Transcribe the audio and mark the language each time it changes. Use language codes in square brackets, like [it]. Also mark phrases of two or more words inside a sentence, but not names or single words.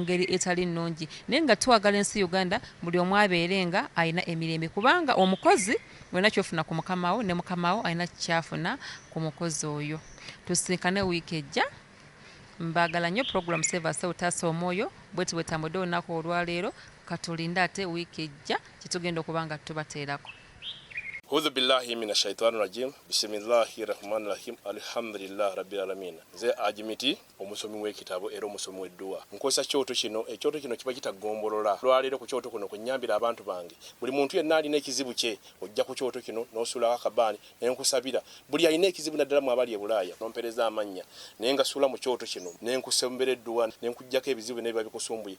[lg] ngeri etali nnungi naye nga twagala ensi Uganda buli omu abeerenga alina emirembe kubanga omukozi olina kyofuna ku mukamawo ne mukamawo alina kyafuna ku mukozi oyo tusinkane wiiki ejja mbagala nnyo program Save Us All taasa omwoyo bweti bwetambudde olunaku olwaleero katulinde ate wiiki ejja kitugenda okuba nga tubateerako [ar] أعوذ بالله من الشيطان الرجيم. بسم الله الرحمن الرحيم. الحمد لله رب العالمين. [lg] Nze ajimiti omusomi w'ekitabo era omusomi w'edduwa. Nkozesa kyoto kino, ekyoto kino kiba kitagombolola. Lwaleero ku kyoto kuno kunnyambira abantu bange. Buli muntu yenna alina ekizibu kye, ojja ku kyoto kino n'osula akabaani ne nkusabira. Buli alina ekizibu naddala mu abali e Bulaaya n'ompereza amannya. Naye nga sula mu kyoto kino ne nkusembera edduwa ne nkujjako ebizibu n'ebiba bikusumbuye.